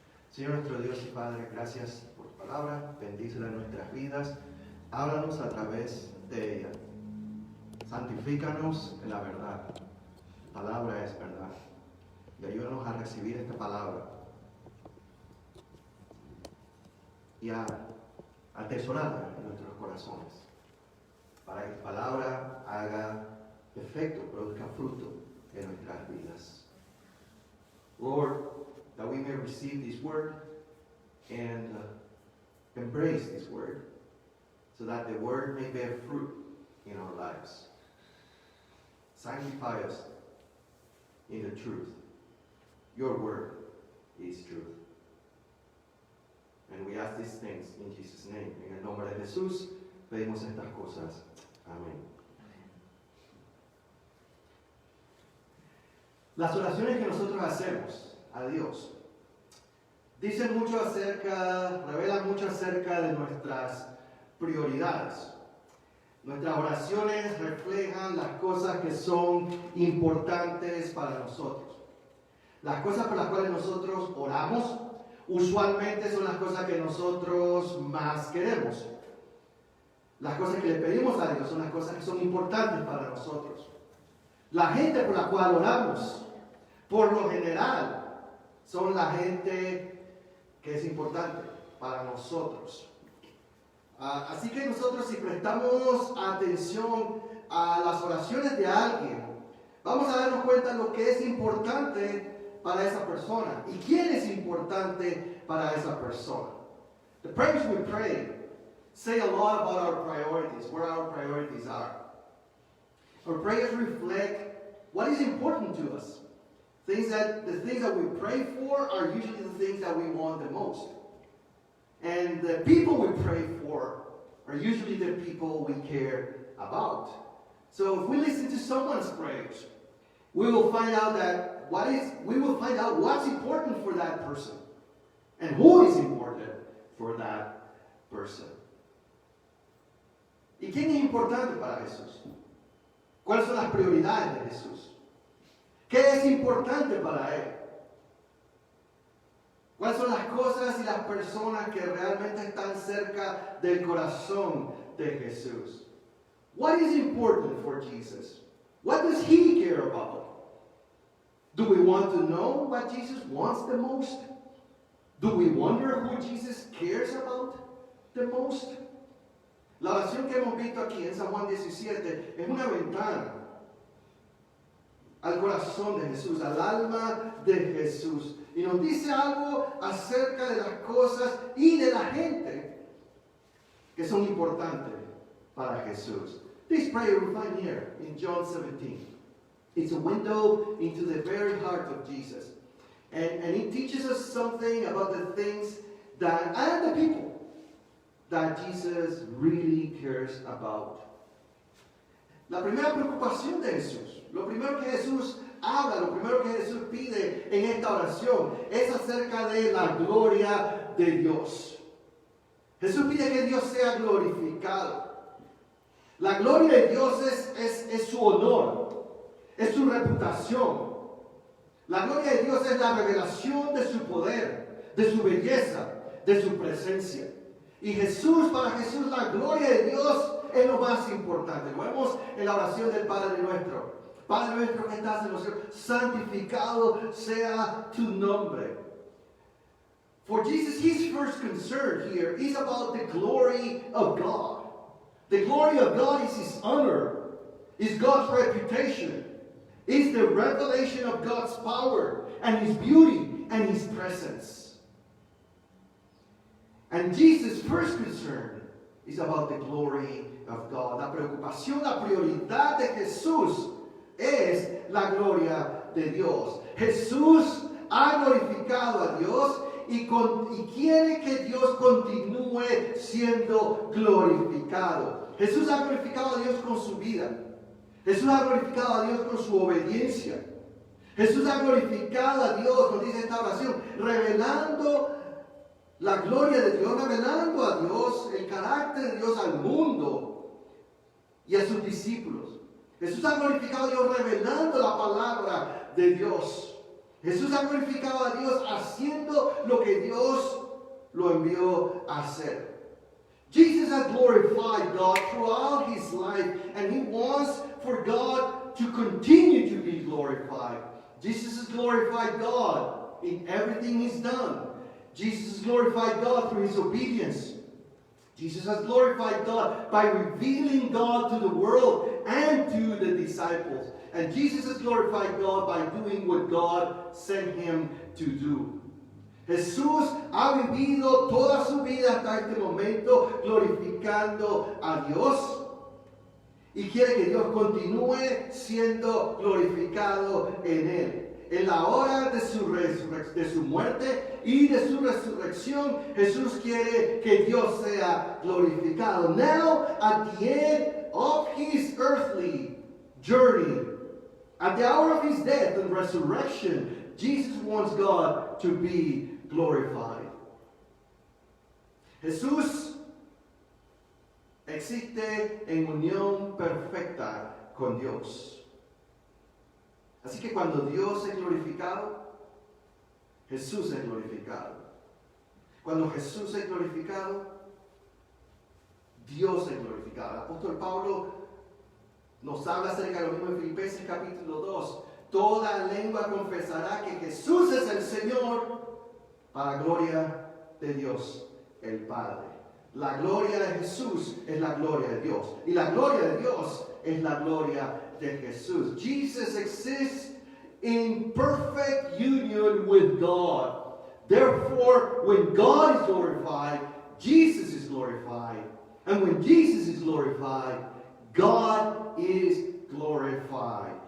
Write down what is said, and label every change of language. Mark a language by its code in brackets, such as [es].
[es] Señor nuestro Dios y Padre, gracias por tu palabra, bendícela en nuestras vidas, háblanos a través de ella, santifícanos en la verdad, tu palabra es verdad, y ayúdanos a recibir esta palabra y a atesorarla en nuestros corazones, para que tu palabra haga efecto, produzca fruto en nuestras vidas. [en] Lord, that we may receive this word and embrace this word, so that the word may bear fruit in our lives. Sanctify us in the truth. Your word is truth. And we ask these things in Jesus' name. [es] En el nombre de Jesús pedimos estas cosas. Amén. Las oraciones que nosotros hacemos a Dios dicen mucho acerca, revelan mucho acerca de nuestras prioridades. Nuestras oraciones reflejan las cosas que son importantes para nosotros. Las cosas por las cuales nosotros oramos usualmente son las cosas que nosotros más queremos. Las cosas que le pedimos a Dios son las cosas que son importantes para nosotros. La gente por la cual oramos, por lo general, son la gente que es importante para nosotros. Así que nosotros, si prestamos atención a las oraciones de alguien, vamos a darnos cuenta de lo que es importante para esa persona y quién es importante para esa persona. [en] The prayers we pray say a lot about our priorities, where our priorities are. Our prayers reflect what is important to us. The things that we pray for are usually the things that we want the most. And the people we pray for are usually the people we care about. So if we listen to someone's prayers, we will find out what's important for that person and who is important for that person. [es] ¿Y quién es importante para Jesús? ¿Cuáles son las prioridades de Jesús? ¿Qué es importante para Él? ¿Cuáles son las cosas y las personas que realmente están cerca del corazón de Jesús? [en] What is important for Jesus? What does He care about? Do we want to know what Jesus wants the most? Do we wonder who Jesus cares about the most? [es] La oración que hemos visto aquí en San Juan 17 es una ventana al corazón de Jesús, al alma de Jesús. Y nos dice algo acerca de las cosas y de la gente que son importantes para Jesús. [en] This prayer we find here in John 17. It's a window into the very heart of Jesus. And it teaches us something about the things that, and the people that Jesus really cares about. [es] La primera preocupación de Jesús, lo primero que Jesús habla, lo primero que Jesús pide en esta oración es acerca de la gloria de Dios. Jesús pide que Dios sea glorificado. La gloria de Dios es su honor, es su reputación. La gloria de Dios es la revelación de su poder, de su belleza, de su presencia. Y para Jesús, la gloria de Dios es lo más importante. Lo vemos en la oración del Padre nuestro. Padre nuestro que estás en los cielos, santificado sea tu nombre. [en] For Jesus, his first concern here is about the glory of God. The glory of God is His honor, is God's reputation, is the revelation of God's power and His beauty and His presence. And Jesus' first concern is about the glory of God. [es] La preocupación, la prioridad de Jesús es la gloria de Dios. Jesús ha glorificado a Dios y quiere que Dios continúe siendo glorificado. Jesús ha glorificado a Dios con su vida. Jesús ha glorificado a Dios con su obediencia. Jesús ha glorificado a Dios, nos dice esta oración, revelando la gloria de Dios, revelando a Dios, el carácter de Dios al mundo y a sus discípulos. Jesús ha glorificado a Dios revelando la palabra de Dios. Jesús ha glorificado a Dios haciendo lo que Dios lo envió a hacer. [en] Jesus has glorified God throughout His life, and He wants for God to continue to be glorified. Jesus has glorified God in everything He's done. Jesus has glorified God through His obedience. Jesus has glorified God by revealing God to the world and to the disciples. And Jesus has glorified God by doing what God sent Him to do. [es] Jesús ha vivido toda su vida hasta este momento glorificando a Dios y quiere que Dios continúe siendo glorificado en Él. En la hora de su muerte y de su resurrección, Jesús quiere que Dios sea glorificado. [en] Now, at the end of His earthly journey, at the hour of His death and resurrection, Jesus wants God to be glorified. [es] Jesús existe en unión perfecta con Dios. Así que cuando Dios es glorificado, Jesús es glorificado. Cuando Jesús es glorificado, Dios es glorificado. El apóstol Pablo nos habla acerca de lo mismo en Filipenses capítulo 2. Toda lengua confesará que Jesús es el Señor, para gloria de Dios el Padre. La gloria de Jesús es la gloria de Dios. Y la gloria de Dios es la gloria de Jesús. [en] Jesus exists in perfect union with God. Therefore, when God is glorified, Jesus is glorified. And when Jesus is glorified, God is glorified.